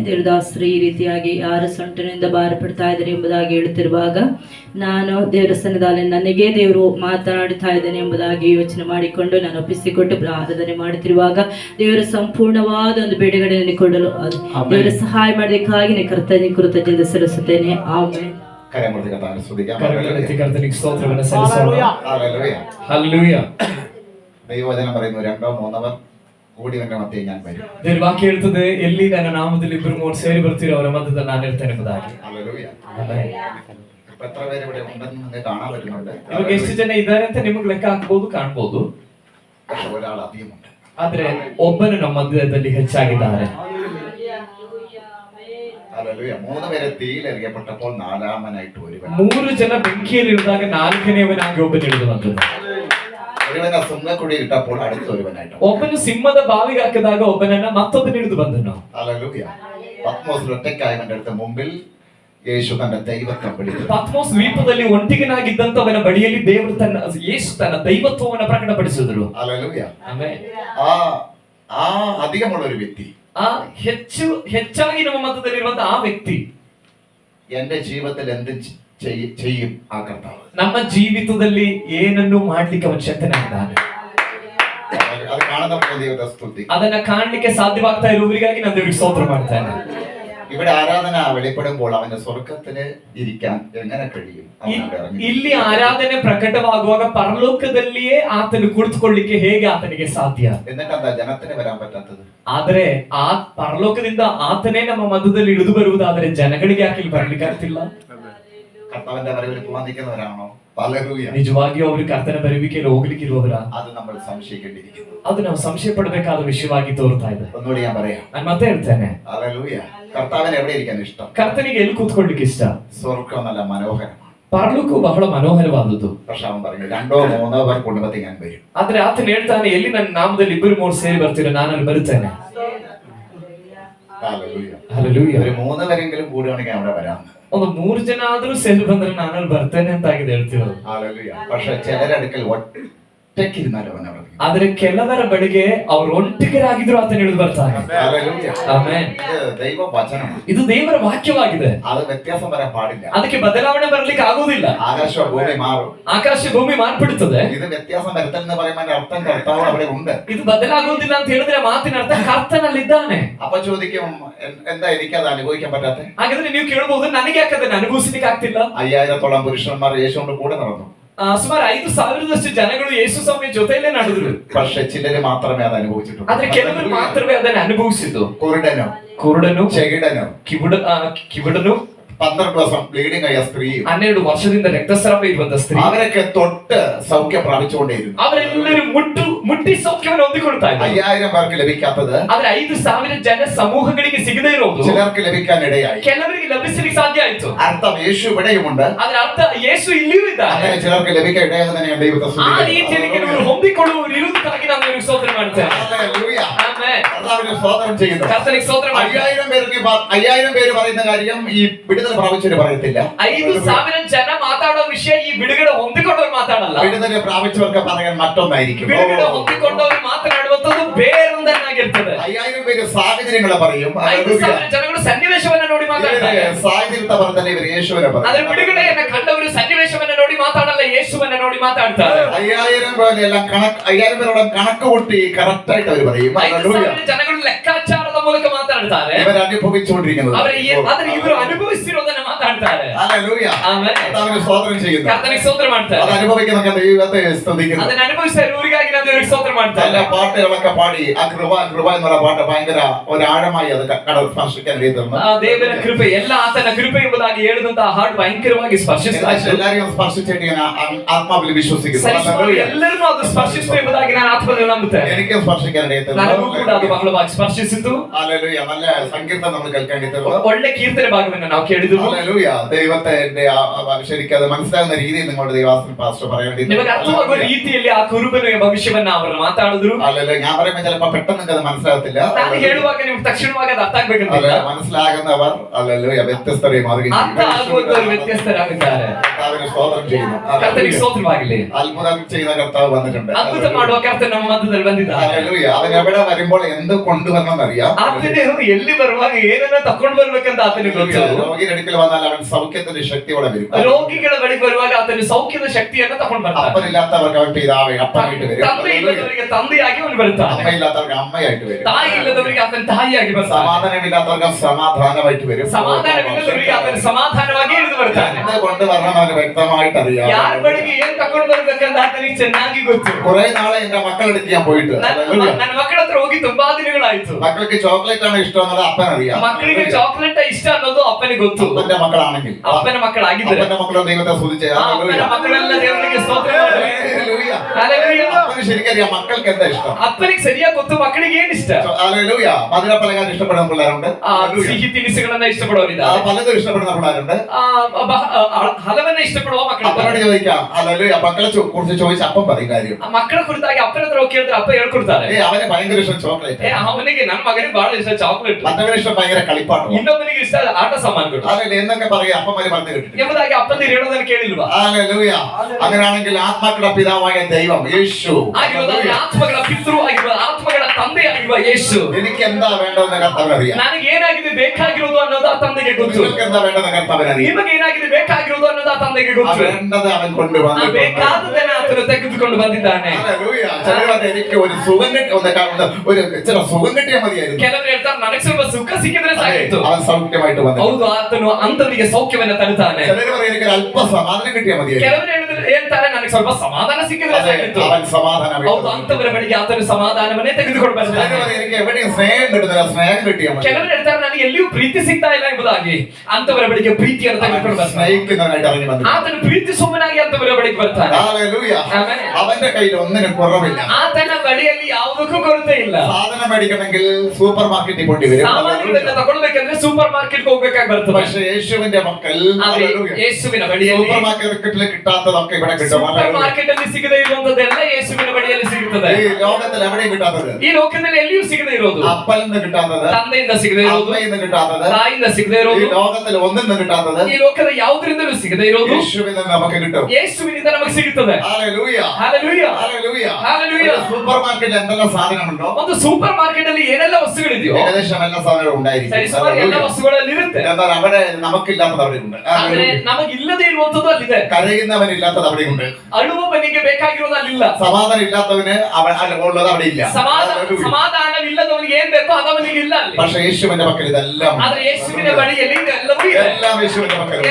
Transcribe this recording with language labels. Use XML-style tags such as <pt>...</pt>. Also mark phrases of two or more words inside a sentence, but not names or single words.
<kn>ದೇವ್ರ ದಾಸರು ಈ ರೀತಿಯಾಗಿ ಯಾರು ಸೊಂಟನಿಂದ ಭಾರಪಡ್ತಾ ಇದ್ದಾರೆ ಎಂಬುದಾಗಿ ಹೇಳುತ್ತಿರುವಾಗ ನಾನು ದೇವರ ಸನ್ನಿಧಾನದಲ್ಲಿ ನನಗೆ ದೇವರು ಮಾತನಾಡುತ್ತಾ ಇದ್ದೇನೆ ಎಂಬುದಾಗಿ ಯೋಚನೆ ಮಾಡಿಕೊಂಡು ನಾನು ಒಪ್ಪಿಸಿಕೊಟ್ಟು ಆರಾಧನೆ ಮಾಡುತ್ತಿರುವಾಗ ದೇವರ ಸಂಪೂರ್ಣವಾದ ಒಂದು ಬಿಡುಗಡೆ ನನಗೆ ಕೊಡಲು ದೇವರ ಸಹಾಯ ಮಾಡೋದಕ್ಕಾಗಿ ನಾನು ಕೃತಜ್ಞತೆ ಸಲ್ಲಿಸುತ್ತೇನೆ. ಆಮೆನ್.</kn> <ml>ദൈവവചനം പറയുന്നു, 2-3 കൂടി എന്റെ മധ്യേ ഞാൻ വരും.</ml> <kn>ವಾಕ್ಯ ಹೇಳ್ತದೆ, ಎಲ್ಲಿ ನನ್ನ ನಾಮದಲ್ಲಿ ಇಬ್ಬರು ಮೂವರು ಸೇರಿ ಬರ್ತೀರೋ ಅವರ ಮಧ್ಯದಲ್ಲಿ ನಾನು ಇರ್ತೇನೆ ಎಂಬುದಾಗಿ.</kn> <ml>എത്ര പേര് ഇവിടെ ഉണ്ടെന്ന് നിങ്ങൾക്ക് കാണാൻ പറ്റുന്നുണ്ട്?</ml> <kn>ಇವಾಗ ಎಷ್ಟು ಜನ ಇದ್ದಾರೆ ಅಂತ ನಿಮಗೆ ಲೆಕ್ಕ ಹಾಕಬಹುದು, ಕಾಣಬಹುದು.</kn> <ml>പക്ഷെ ഒരാൾ അധികമുണ്ട്.</ml> <kn>ಆದ್ರೆ ಒಬ್ಬನು ನಮ್ಮ ಮಧ್ಯದಲ್ಲಿ ಹೆಚ್ಚಾಗಿದ್ದಾರೆ.</kn> <ml>3 പേരെ തീയിലെറിയപ്പെട്ടപ്പോൾ 4-മനായിട്ട് ഒരുവൻ.</ml> <kn>3 ಜನ ಬೆಂಕಿಯಲ್ಲಿರುವಾಗ 4ನೇಯವನಾಗಿ ಒಬ್ಬನು ಇಳಿದು ಬಂದನು.</kn> <ml>ഒരുവനെ സിംഹക്കുഴി ഇട്ടപ്പോൾ അടുത്ത ഒരുവനായിട്ട്.</ml> <kn>ಒಬ್ಬನು ಸಿಂಹದ ಬಾವಿಗೆ ಹಾಕಿದಾಗ ಒಬ್ಬನನ್ನ ಮತ್ತೊಬ್ಬನು ಇಳಿದು ಬಂದನು.</kn> <ml>ഹല്ലേലൂയ. പത്മോസിൽ ഒറ്റയ്ക്കായവന്റെ അടുത്ത മുമ്പിൽ യേശു തന്റെ ദൈവത്വം വെളിപ്പെടുത്തി.</ml> <kn>ಪತ್ಮೋಸ್ ದ್ವೀಪದಲ್ಲಿ ಒಂಟಿಗನಾಗಿದ್ದಂತವನ ಬಳಿಯಲ್ಲಿ ದೇವರು ಯೇಸು ತನ್ನ ದೈವತ್ವವನ್ನು ಪ್ರಕಟಪಡಿಸಿದರು.</kn> <ml>ഹല്ലേലൂയ.</ml> <kn>ಆಮೆನ್.</kn> <ml>ആ അധികമുള്ള ഒരു വ്യക്തി,</ml> <kn>ಆ ಹೆಚ್ಚಾಗಿ ನಮ್ಮ ಮಧ್ಯದಲ್ಲಿರುವಂತ ಆ ವ್ಯಕ್ತಿ</kn> <ml>എന്റെ ജീവിതത്തിൽ എന്ത് ചെയ്യും ആ കർത്താവ്.</ml> <kn>ನಮ್ಮ ಜೀವಿತದಲ್ಲಿ ಏನನ್ನು ಮಾಡ್ಲಿಕ್ಕೆ ಅವನು ಶಕ್ತನಾಗಿದ್ದಾನೆ.</kn> <ml>അത് കാണുന്നപ്പോൾ ദൈവത്തെ സ്തുതി.</ml> <kn>ಅದನ್ನ ಕಾಣಲಿಕ್ಕೆ ಸಾಧ್ಯವಾಗ್ತಾ ಇರುವವರಿಗಾಗಿ ನಾನು ದೇವರಿಗೆ ಸ್ತೋತ್ರ ಮಾಡ್ತೇನೆ.</kn> <ml>ഇവിടെ ആരാധന വെളിപ്പെടുമ്പോൾ അവന്റെ സ്വർഗത്തില് ഇരിക്കാൻ എങ്ങനെ കഴിയും?</ml> <kn>ಇಲ್ಲಿ ಆರಾಧನೆ ಪ್ರಕಟವಾಗುವಾಗ ಪರಲೋಕದಲ್ಲಿಯೇ ಆತನು ಕುಳಿತುಕೊಳ್ಳಿಕ್ಕೆ ಹೇಗೆ ಆತನಿಗೆ ಸಾಧ್ಯ?</kn> <ml>എന്നിട്ടെന്താ ജനത്തിന് വരാൻ പറ്റാത്തത്?</ml> <kn>ಆದ್ರೆ ಆ ಪರಲೋಕದಿಂದ ಆತನೇ ನಮ್ಮ ಮಧ್ಯದಲ್ಲಿ ಇಳಿದು ಬರುವುದಾದರೆ ಜನಗಳಿಗೆ ಯಾಕೆ ಇಲ್ಲಿ ಬರ್ಲಿಕ್ಕೆ ಆಗ್ತಿಲ್ಲ?</kn> <ml>കർത്താവിന്റെ വരവിൽ പോകാൻ നിൽക്കുന്നവരാണോ? ഹല്ലേലൂയ.</ml> <kn>ನಿಜವಾಗಿಯೂ ಅವರು ಕರ್ತನ ಬರುವಿಕೆಯಲ್ಲಿ ಹೋಗ್ಲಿಕ್ಕಿರುವವರ?</kn> <ml>അത് നമ്മൾ സംശയിക്കേണ്ടിയിരിക്കുന്നു.</ml> <kn>ಅದು ನಾವು ಸಂಶಯ ಪಡಬೇಕಾದ ವಿಷಯವಾಗಿ ತೋರ್ತಾ ಇದೆ.</kn> <ml>ഒന്നുകൂടി ഞാൻ പറയാം.</ml> <kn>ನಾನು ಮತ್ತೆ ಹೇಳ್ತೇನೆ,</kn> <ml>ഹല്ലേലൂയ. കർത്താവിന് എവിടെ ഇരിക്കാൻ ഇഷ്ടം?</ml> <kn>ಕರ್ತನಿಗೆ ಎಲ್ಲಿ ಕೂತ್ಕೊಳ್ಳಿಕ್ಕೆ ಇಷ್ಟ?</kn> <ml>സ്വർഗ്ഗം നല്ല മനോഹരമാണ്.</ml> <kn>ಪರಲೋಕವು ಬಹಳ ಮನೋಹರವಾದದ್ದು.</kn> <ml>പക്ഷെ അവൻ പറഞ്ഞു 2-3 പേർ കുടുംബത്തിൽ ഞാൻ വരും.</ml> <kn>ಆದ್ರೆ ಆತನು ಹೇಳ್ತಾನೆ, ಎಲ್ಲಿ ನನ್ನ ನಾಮದಲ್ಲಿ 2-3 ಸೇರಿ ಬರ್ತೀರೋ ನಾನು ಅಲ್ಲಿ ಬರುತ್ತೇನೆ.</kn> <ml>ഹല്ലേലൂയ.</ml> <kn>ಹಲ್ಲೆಲೂಯ.</kn> <ml>ഒരു 3 പേരെങ്കിലും കൂടുകയാണെങ്കിൽ അവിടെ വരാം.</ml> <kn>ಒಂದು 3 ಜನ ಆದ್ರೂ ಸೇರಿ ಬಂದ್ರೆ ನಾನು ಅಲ್ಲಿ ಬರ್ತೇನೆ ಅಂತ ಆಗಿದೆ ಹೇಳ್ತಿರೋದು.</kn> <ml>ഹല്ലേലൂയ. പക്ഷെ ചിലരടുക്കൽ ഒറ്റയ്ക്കിരുന്നാലും അവൻ അവിടെ.</ml> <kn>ಆದ್ರೆ ಕೆಲವರ ಬಳಿಗೆ ಅವರು ಒಂಟಿಗರಾಗಿದ್ರು ಆತನ ಇಳಿದು ಬರ್ತಾನೆ.</kn> <ml>ഹല്ലേലൂയ.</ml> <kn>ಆಮೆನ್.</kn> <ml>ദൈവ വചനമാണ്.</ml> <kn>ಇದು ದೇವರ ವಾಕ್ಯವಾಗಿದೆ.</kn> <ml>അത് വ്യത്യാസം വരാൻ പാടില്ല.</ml> <kn>ಅದಕ್ಕೆ ಬದಲಾವಣೆ ಬರ್ಲಿಕ್ಕೆ ಆಗುವುದಿಲ್ಲ.</kn> <ml>ആകാശ ഭൂമി മാറും.</ml> <kn>ಆಕಾಶ ಭೂಮಿ ಮಾರ್ಪಡುತ್ತದೆ.</kn> <ml>ഇത് വ്യത്യാസം വരുത്തൽ എന്ന് പറയുമ്പോൾ അർത്ഥം കർത്താവ് അവിടെ ഉണ്ട്.</ml> <kn>ಇದು ಬದಲಾಗುವುದಿಲ್ಲ ಅಂತ ಹೇಳಿದ್ರೆ ಮಾತಿನ ಅರ್ಥ ಕರ್ತನಲ್ಲಿದ್ದಾನೆ.</kn> <ml>അപ്പൊ ചോദിക്കും, എന്താ എനിക്കത് അനുഭവിക്കാൻ പറ്റാത്തെ?</ml> <kn>ಹಾಗಾದ್ರೆ ನೀವು ಕೇಳಬಹುದು, ನನಗೆ ಯಾಕೆ ಅದನ್ನ ಅನುಭವಿಸಲಿಕ್ಕೆ ಆಗ್ತಿಲ್ಲ?</kn> <ml>5000-ഓളം പുരുഷന്മാർ യേശുവിന്റെ കൂടെ നടന്നു.</ml> <kn>ಸುಮಾರು 5,000ದಷ್ಟು ಜನಗಳು ಯೇಸು ಸ್ವಾಮಿಯ ಜೊತೆಯಲ್ಲೇ ನಡೆದ್ರು.</kn> <ml>പക്ഷെ ചിലര് മാത്രമേ അത് അനുഭവിച്ചിട്ടുള്ളൂ.</ml> <kn>ಆದ್ರೆ ಕೆಲವರು ಮಾತ್ರವೇ ಅದನ್ನು ಅನುಭವಿಸಿದ್ದು. ಕುರುಡನು,</kn> <ml>ചെകിടനോ,</ml> <kn>ಕಿವುಡನು,</kn> <ml>12 ദിവസം ബ്ലീഡിംഗ് ആയ സ്ത്രീ,</ml> <kn>12 ವರ್ಷದಿಂದ ರಕ್ತಸ್ರಾವ ಇರುವಂತ ಸ್ತ್ರೀ,</kn> <ml>അവരൊക്കെ തൊട്ട് സൗഖ്യം പ്രാപിച്ചുകൊണ്ടേയിരുന്നു.</ml> <kn>ಅವರೆಲ್ಲರೂ ಮುಟ್ಟಿ ಸೌಖ್ಯವನ್ನು ಹೊಂದಿಕೊಳ್ತಾ ಇದ್ದಾರೆ.</kn> <ml>5000 പേർക്ക് ലഭിക്കാത്തത്</ml> <kn>ಆದ್ರೆ 5,000 ಜನ ಸಮೂಹಗಳಿಗೆ ಸಿಗದೇ ಇರೋದು</kn> <ml>ചിലർക്ക് ലഭിക്കാൻ ഇടയായി.</ml> <kn>ಕೆಲವರಿಗೆ ಲಭಿಸಲಿಕ್ಕೆ ಸಾಧ್ಯ ಆಯ್ತು.</kn> <ml>അർത്ഥം യേശു ഇവിടെയുമുണ്ട്.</ml> <kn>ಅದರ ಅರ್ಥ ಯೇಸು ಇಲ್ಲಿಯೂ ಇದ್ದಾನೆ.</kn> <ml>അങ്ങനെ ചിലർക്ക് ലഭിക്കാൻ ഇടയാകുന്നതിനെ ദൈവത്തെ</ml> <kn>ಆ</kn> <ml>സ്തുതിക്കുന്നു.</ml> <kn>ರೀತಿಯಲ್ಲಿ ಕೆಲವರು ಹೊಂದಿಕೊಳ್ಳುವರು ಇರುವುದಕ್ಕಾಗಿ ನಾನು ನಿಮಗೆ ಸ್ತೋತ್ರ ಮಾಡ್ತೇನೆ.</kn> <ml>ഹല്ലേലൂയ.</ml> <kn>ಆಮೆನ್.</kn> <ml>കർത്താവിനെ സ്തോത്രം ചെയ്യുന്നു.</ml> <kn>ಕರ್ತನಿಗೆ ಸ್ತೋತ್ರ ಮಾಡಿ.</kn> <ml>5000 പേര് പറയുന്ന കാര്യം ഈ വിടുതൽ പ്രാപിച്ചവര് പറയത്തില്ല.</ml> <kn>5,000 ಜನ ಮಾತಾಡೋ ವಿಷಯ ಈ ಬಿಡುಗಡೆ ಹೊಂದಿಕೊಂಡವರು ಮಾತಾಡಲ್ಲ.</kn> <ml>വിടുതൽ പ്രാപിച്ചവർക്ക് പറയാൻ മറ്റൊന്നായിരിക്കും.</ml> <kn>ಬಿಡುಗಡೆ ಹೊಂದಿಕೊಂಡವರು ಮಾತನಾಡುವಂತದ್ದು ಬೇರೊಂದನ್ನಾಗಿರ್ತದೆ.</kn> <ml>5000 പേര് സാഹചര്യങ്ങളെ പറയും.</ml> <kn>5,000 ಜನಗಳು ಸನ್ನಿವೇಶವನ್ನ ನೋಡಿ ಮಾತಾಡ್ತಾರೆ.</kn> <ml>സാഹചര്യത്തെ പറഞ്ഞാൽ ഇവർ യേശുവിനെ പറയും.</ml> <kn>ಆದ್ರೆ ಬಿಡುಗಡೆಯನ್ನ ಕಂಡವರು ಸನ್ನಿವೇಶವನ್ನ ನೋಡಿ ಮಾತಾಡಲ್ಲ, ಯೇಸುವನ್ನ ನೋಡಿ ಮಾತಾಡ್ತಾರೆ.</kn> <ml>5000 പേരെല്ലാം 5000 പേരോട് കണക്ക് കൂട്ടി കറക്റ്റ് ആയിട്ട് അവർ പറയും.</ml> <kn>5,000 ಜನಗಳು ಲೆಕ್ಕಾಚಾರದ ಮೂಲಕ ಮಾತಾಡ್ತಾರೆ.</kn> <ml>ഇവർ അനുഭവിച്ചുകൊണ്ടിരിക്കുന്നത്</ml> <kn>ಆದ್ರೆ ಇವರು ಅನುಭವಿಸಿರೋದನ್ನ ಮಾತಾಡ್ತಾರೆ.</kn> <ml>ഹല്ലേലൂയ.</ml> <kn>ಆಮೆನ್.</kn> <ml>കർത്താവിനെ സ്തോത്രം ചെയ്യുന്നു.</ml> <kn>ಕರ್ತನಿಗೆ ಸ್ತೋತ್ರ ಮಾಡ್ತಾರೆ.</kn> <ml>അത് അനുഭവിക്കുന്ന ദൈവത്തെ സ്തുതിക്കുന്നു.</ml> <kn>ಅದನ್ನ ಅನುಭವಿಸ್ತಾ ಇರುವವರಿಗಾಗಿ ನಾನು ದೇವರಿಗೆ ಸ್ತೋತ್ರ ಮಾಡ್ತೇನೆ.</kn> <ml>നല്ല പാട്ടുകളൊക്കെ പാടി ആ കൃപ എന്നുള്ള പാട്ട് ഭയങ്കര ഒരാഴമായി അത് കടൽ സ്പർശിക്കാൻ തീർന്നു.</ml> <kn>ದೇವರ ಕೃಪೆ, ಎಲ್ಲ ಆತನ ಕೃಪೆ ಎಂಬುದಾಗಿ ಹೇಳಿದಂತಹ ಹಾಡು ಭಯಂಕರವಾಗಿ ಸ್ಪರ್ಶಿಸ್ತಾ ಇದೆ.</kn> <ml>എല്ലാരെയും സ്പർശിച്ചിട്ട് ഞാൻ ആത്മാവിൽ വിശ്വസിക്കുന്നു.</ml> <kn>ಎಲ್ಲರನ್ನೂ ಅದು ಸ್ಪರ್ಶಿಸ್ತು ಎಂಬುದಾಗಿ ನಾನು ಆತ್ಮದಲ್ಲಿ ನಂಬುತ್ತೇನೆ.</kn> <ml>എനിക്ക് സ്പർശിക്കാൻ</ml> <kn>ನನಗೂ ಕೂಡ ಅದು ಬಹಳವಾಗಿ ಸ್ಪರ್ಶಿಸಿತು.</kn> <ml>ഹല്ലേലൂയ. നല്ല സംഗീതം നമ്മൾ കേൾക്കേണ്ടി തീർന്നു.</ml> <kn>ಒಳ್ಳೆ ಕೀರ್ತನೆ ಭಾಗವನ್ನು ನಾವು ಕೇಳಿದೆವು.</kn> <ml>ഹല്ലേലൂയ. ദൈവത്തെ ശരിക്കും അത് മനസ്സിലാകുന്ന രീതിയിൽ നിങ്ങളുടെ ദൈവാസന പാസ്റ്റർ പറയേണ്ടി.</ml> <kn>ನಿಮಗೆ ಅರ್ಥವಾಗುವ ರೀತಿಯಲ್ಲಿ ಆ ಕುರುಬನ ಭವಿಷ್ಯವನ್ನ ಅವರು ಮಾತಾಡಿದ್ರು.</kn> <ml>ഹല്ലേലൂയ. ഞാൻ പറയുമ്പോൾ ചിലപ്പോൾ പെട്ടെന്ന് അത് മനസ്സിലാകത്തില്ല.</ml> <kn>ನಾನು ಹೇಳುವಾಗ ನಿಮ್ಗೆ ತಕ್ಷಣವಾಗಿ ಅದು ಅರ್ಥ ಆಗ್ಬೇಕಂತಿಲ್ಲ.</kn> <ml>മനസ്സിലാകുന്നവർ ഹല്ലേലൂയ വ്യത്യസ്തരെ മാറുകയും</ml> <kn>ಅರ್ಥ ಆಗುವಂತವರು ವ್ಯತ್ಯಸ್ತರಾಗಿದ್ದಾರೆ.</kn> <ml>കർത്താവിന് സ്തോത്രം ചെയ്യുന്നു.</ml> <kn>ಕರ್ತನಿಗೆ ಸ್ತೋತ್ರವಾಗಲಿ.</kn> <ml>അത്ഭുതം ചെയ്യുന്ന കർത്താവ് വന്നിട്ടുണ്ട്.</ml> <kn>ಅದ್ಭುತ ಮಾಡುವ ಕರ್ತನ ನಮ್ಮ ಮಧ್ಯದಲ್ಲಿ ಬಂದಿದ್ದಾನೆ.</kn> <ml>ഹല്ലേലൂയ. അവൻ എവിടെ വരുമ്പോൾ എന്ത് കൊണ്ടുവരണം അറിയാം.</ml> <kn>ಆತನೇ ಎಲ್ಲಿ ಬರುವಾಗ ಏನನ್ನ ತಕೊಂಡು ಬರ್ಬೇಕಂತ ಆತನಿಗೆ ಗೊತ್ತು.</kn> <ml>രോഗിയുടെ അടുക്കൽ വന്നാൽ അവൻ സൗഖ്യത്തിന്റെ ശക്തിയോടെ വരും.</ml> <kn>ರೋಗಿಗಳ ಬಳಿಗೆ ಬರುವಾಗ ಆತನು ಸೌಖ್ಯದ ಶಕ್ತಿಯನ್ನು ತಕೊಂಡು ಬರ್ತಾನೆ.</kn> <ml>അപ്പനില്ലാത്തവർക്ക് അവൻ പിതാവേ അപ്പനായിട്ട് വരും.</ml> <kn>ತಂದೆ ಇಲ್ಲದವರಿಗೆ ತಂದೆಯಾಗಿ ಅವನು ಬರ್ತಾನೆ.</kn> <ml>അമ്മയില്ലാത്തവർക്ക് അമ്മയായിട്ട് വരും.</ml> <kn>ತಾಯಿ ಇಲ್ಲದವರಿಗೆ ಆತನ ತಾಯಿಯಾಗಿ ಬರ್ತಾನೆ.</kn> <ml>സമാധാനമില്ലാത്തവർക്ക് സമാധാനമായിട്ട് വരും.</ml> <kn>ಸಮಾಧಾನವಿಲ್ಲದವರಿಗೆ ಆತನ ಸಮಾಧಾನವಾಗಿ ಇಳಿದು ಬರ್ತಾನೆ.</kn> <ml>എന്ത് കൊണ്ടുവരണം അവന് വ്യക്തമായിട്ട് അറിയാം.</ml> <kn>ಯಾರ ಬಳಿಗೆ ಏನ್ ತಕೊಂಡು ಬರ್ಬೇಕಂತ ಆತನಿಗೆ ಚೆನ್ನಾಗಿ ಗೊತ್ತು.</kn> <ml>കുറെ നാളെ എന്റെ മക്കളെടുത്ത് ഞാൻ പോയിട്ട്</ml> <kn>ನನ್ನ ಮಕ್ಕಳ ಹತ್ರ ಹೋಗಿ ತುಂಬಾ ದಿನಗಳಾಯ್ತು.</kn> <ml>മക്കൾക്ക് ചോക്ലേറ്റ് ആണ് ഇഷ്ടം എന്നത് അപ്പനറിയാം.</ml> <kn>ಮಕ್ಕಳಿಗೆ ಚಾಕ್ಲೇಟ್ ಇಷ್ಟ ಅನ್ನೋದು ಅಪ್ಪನಿಗೆ ಗೊತ್ತು.</kn> <ml>അപ്പന്റെ മക്കളാണെങ്കിൽ</ml> <kn>ಅಪ್ಪನ ಮಕ್ಕಳಾಗಿದ್ದಾರೆ.</kn> <ml>അപ്പന്റെ മക്കളും ദൈവത്തെ സ്തുതിച്ചേ.</ml> <kn>ಅಪ್ಪನ ಮಕ್ಕಳೆಲ್ಲ ದೇವರಿಗೆ ಸ್ತೋತ್ರ ಮಾಡಲಿ.</kn> <ml>ഹല്ലേലൂയ. ഹല്ലേലൂയ. അപ്പന് ശരിക്കറിയാം മക്കൾക്ക് എന്താ ഇഷ്ടം.</ml> <kn>ಅಪ್ಪನಿಗೆ ಸರಿಯಾಗಿ ಗೊತ್ತು ಮಕ್ಕಳಿಗೆ ಏನ್ ಇಷ್ಟ.</kn> <ml>ഹല്ലേലൂയ. മധുര പലഹാരം ഇഷ്ടപ്പെടുന്ന പിള്ളേരുണ്ട്.</ml> <kn>ಸಿಹಿ ತಿನಿಸುಗಳನ್ನ ಇಷ್ಟಪಡೋರಿದ್ದಾರೆ.</kn> <ml>പലതും ഇഷ്ടപ്പെടുന്ന പിള്ളേരുണ്ട്.</ml> <kn>ಹಲವನ್ನ ಇಷ್ಟಪಡುವ</kn> <ml>അപ്പനോട്</ml> <kn>ಮಕ್ಕಳು.</kn> <ml>ചോദിക്കാം ഹല്ലേലൂയ മക്കളെ കുറിച്ച് ചോദിച്ച അപ്പം പറയും കാര്യം.</ml> <kn>ಮಕ್ಕಳ ಕುರಿತಾಗಿ ಅಪ್ಪನ ಹತ್ರ ಹೋಗಿ ಕೇಳಿದ್ರೆ ಅಪ್ಪ ಹೇಳ್ಕೊಡ್ತಾರೆ.</kn> <ml>അവന് ഭയങ്കര ഇഷ്ടം ചോക്ലേറ്റ്.</ml> <kn>ಅವನಿಗೆ ನನ್ನ ಮಗನಿಗೆ ಬಹಳ ಇಷ್ಟ ಚಾಕ್ಲೇಟ್.</kn> <ml>മറ്റവന് ഇഷ്ടം ഭയങ്കര കളിപ്പാട്ടം.</ml> <kn>ಇನ್ನೊಬ್ಬನಿಗೆ ಇಷ್ಟ ಆಟ ಸಾಮಾನುಗಳು.</kn> <ml>അതല്ലേ എന്നൊക്കെ പറയാ അപ്പന്മാര് പറഞ്ഞു കേട്ടിട്ടുണ്ട്.</ml> <kn>ಎಂಬುದಾಗಿ ಅಪ್ಪಂದಿರು ಹೇಳೋದನ್ನ ಕೇಳಿಲ್ವಾ?</kn> <ml>ഹല്ലേലൂയ. അങ്ങനെയാണെങ്കിൽ ആത്മാക്കളുടെ പിതാവായ ദൈവം യേശു</ml> <kn>ಆಗಿರೋದಾದ್ರೆ ಆತ್ಮಗಳ ಪಿತೃ ಆಗಿರುವ ಆತ್ಮಗಳ ತಂದೆ ಆಗಿರುವ ಯೇಸು.</kn> <ml>എനിക്ക് എന്താ വേണ്ടതെന്ന് കർത്താവ് അറിയാം.</ml> <kn>ನನಗೆ ಏನಾಗಿದೆ ಬೇಕಾಗಿರೋದು ಅನ್ನೋದು ಆ ತಂದೆಗೆ ಗೊತ್ತು.</kn> <ml>നിങ്ങൾക്ക് എന്താ വേണ്ടതെന്ന് കർത്താവ് അറിയാം.</ml> <kn>ನಿಮಗೆ ಏನಾಗಿದೆ ಬೇಕಾಗಿರೋದು ಅನ್ನೋದು ಆ ತಂದೆಗೆ ಗೊತ್ತು.</kn> <ml>വേണ്ടത് അവൻ</ml> <kn>ಆ</kn> <ml>കൊണ്ടുവന്നു.</ml> <kn>ಬೇಕಾದದನ್ನ ಆತನು ತೆಗೆದುಕೊಂಡು ಬಂದಿದ್ದಾನೆ.</kn> <ml>ഹല്ലേലൂയ. ചിലവർ എനിക്ക് ഒരു സുഖം കിട്ടി ഒരു ചില സുഖം കിട്ടിയാൽ മതിയായിരുന്നു.</ml> <kn>ಕೆಲವರು ಹೇಳ್ತಾರೆ ನನಗೆ ಸ್ವಲ್ಪ ಸುಖ ಸಿಕ್ಕಿದ್ರೆ ಸಾಕಿತ್ತು.</kn> <ml>അവൻ സൗഖ്യമായിട്ട് വന്നു.</ml> <kn>ಹೌದು, ಆತನು ಅಂತವರಿಗೆ ಸೌಖ್ಯವನ್ನ ತರುತ್ತಾನೆ.</kn> <ml>ചിലർ പറയും എനിക്ക് അല്പ സമാധാനം കിട്ടിയാൽ മതിയായിരുന്നു.</ml> <kn>ಕೆಲವರು ಹೇಳ್ತಾರೆ ನನಗೆ ಸ್ವಲ್ಪ ಸಮಾಧಾನ ಸಿಕ್ಕಿದ್ರೆ ಸಾಕಿತ್ತು.</kn> <ml>അവൻ സമാധാനം.</ml> <kn>ಹೌದು, ಅಂತವರ ಬಳಿಗೆ ಆತನು ಸಮಾಧಾನವನ್ನೇ ತೆಗೆದುಕೊಂಡು</kn> <ml>ചിലർ</ml> <kn>ಬರ್ತಾನೆ.</kn> <ml>പറയും എനിക്ക് എവിടെയും സ്നേഹം കിട്ടുന്നില്ല, സ്നേഹം കിട്ടിയാൽ മതി.</ml> <kn>ಕೆಲವರು ಹೇಳ್ತಾರೆ ನನಗೆ ಎಲ್ಲಿಯೂ ಪ್ರೀತಿ ಸಿಗ್ತಾ ಇಲ್ಲ ಎಂಬುದಾಗಿ ಅಂತವರ ಬಳಿಗೆ ಪ್ರೀತಿಯನ್ನು ತೆಗೆದುಕೊಂಡು ಬರ್ತಾನೆ.</kn> <ml>സ്നേഹിക്കുന്നവനായിട്ട് ഇറങ്ങി വന്നു.</ml> <kn>ಆತನು ಪ್ರೀತಿಸುವವನಾಗಿ ಅಂತವರ ಬಳಿಗೆ ಬರ್ತಾನೆ.</kn> <ml>ഹല്ലേലൂയ. ആമേൻ. അവന്റെ കയ്യിൽ ഒന്നിനും കുറവില്ല.</ml> <kn>ಆತನ ಬಳಿಯಲ್ಲಿ ಯಾವುದಕ್ಕೂ ಕೊರತೆ ಇಲ್ಲ.</kn> <ml>സാധനം മേടിക്കണമെങ്കിൽ</ml> <en>super market</en> <ml>പോണ്ടി വരും.</ml> <kn>ಸಾಮಾನುಗಳನ್ನ ತಗೊಳ್ಬೇಕಂದ್ರೆ</kn> <en>super market</en> <kn>ಹೋಗ್ಬೇಕಾಗಿ ಬರ್ತದೆ.</kn> <ml>പക്ഷേ യേശുവിന്റെ മക്കൾ</ml> <kn>ಯೇಸುವಿನ ಬಳಿಯಲ್ಲಿ</kn> <en>super market</en> <ml>കിട്ടാത്തതൊക്കെ ഇവിടെ കിട്ടും.</ml> <en>super market</en> <kn>ಅಲ್ಲಿ ಸಿಗದೇ ಇರುವಂತದ್ದೆಲ್ಲ ಯೇಸುವಿನ ಬಳಿಯಲ್ಲಿ ಸಿಗುತ್ತದೆ.</kn> <ml>ഈ ലോകത്തിൽ എവിടെയും കിട്ടാത്തത്,</ml> <kn>ಈ ಲೋಕದಲ್ಲಿ ಎಲ್ಲಿಯೂ ಸಿಗದೇ ಇರೋದು,</kn> <ml>അപ്പനിൽ നിന്ന് കിട്ടാത്തത്,</ml> <kn>ತಂದೆಯಿಂದ ಸಿಗದೇ ಇರೋದು,</kn> <ml>അമ്മയിൽ നിന്ന് കിട്ടാത്തത്,</ml> <kn>ತಾಯಿಯಿಂದ ಸಿಗದೇ</kn> <ml>ഈ</ml> <kn>ಇರೋದು,</kn> <ml>ലോകത്തിൽ ഒന്നിൽ നിന്ന് കിട്ടാത്തത്</ml> <kn>ಈ ಲೋಕದ ಯಾವುದರಿಂದಲೂ ಸಿಗದೇ ಇರೋದು</kn> <ml>യേശുവിൽ നിന്ന് നമുക്ക് കിട്ടും.</ml> <kn>ಯೇಸುವಿನಿಂದ ನಮಗೆ ಸಿಗುತ್ತದೆ.</kn> <ml>ഹല്ലേലൂയ.</ml> <kn>ಹಲ್ಲೆಲೂಯ.</kn> <ml>ഹല്ലേലൂയ. ഹല്ലേലൂയ.</ml> <en>super market</en> <ml>എന്തെല്ലാം സാധനമുണ്ടോ</ml> <kn>ಒಂದು</kn> <en>super market</en> <kn>ಅಲ್ಲಿ ಏನೆಲ್ಲ ವಸ್ತುಗಳಿದೆಯೋ</kn> <ml>ഏകദേശം എല്ലാ സാധനവും ഉണ്ടായിരിക്കും.</ml> <kn>ಸರಿ ಸುಮಾರು ಎಲ್ಲ ವಸ್ತುಗಳಲ್ಲಿ ಇರುತ್ತೆ.</kn> <ml>എന്നാൽ അവിടെ നമുക്കില്ലാത്തത് അവിടെയുണ്ട്.</ml> <kn>ಆದ್ರೆ ನಮಗಿಲ್ಲದೆ ಇರುವಂತದ್ದು ಅಲ್ಲಿದೆ.</kn> <ml>കരയുന്നവനില്ലാത്തത് അവിടെയുണ്ട്.</ml> <kn>ಅಳುವವನಿಗೆ ಬೇಕಾಗಿರೋದು ಅಲ್ಲಿಲ್ಲ.</kn> <ml>സമാധാനം ഇല്ലാത്തവന് ഉള്ളത് അവിടെ ഇല്ല.</ml> <kn>ಸಮಾಧಾನವಿಲ್ಲದವನಿಗೆ ಏನ್ ಬೇಕೋ ಅದವನಿಗೆ ಇಲ್ಲ ಅಲ್ಲಿ.</kn> <ml>പക്ഷേ യേശുവിന്റെ പക്കൽ ഇതെല്ലാം ഉണ്ട്.</ml> <kn>ಆದ್ರೆ ಯೇಸುವಿನ ಬಳಿಯಲ್ಲಿ ಎಲ್ಲವೂ ಇದೆ.</kn> <ml>എല്ലാം യേശുവിന്റെ പക്കലുണ്ട്.</ml>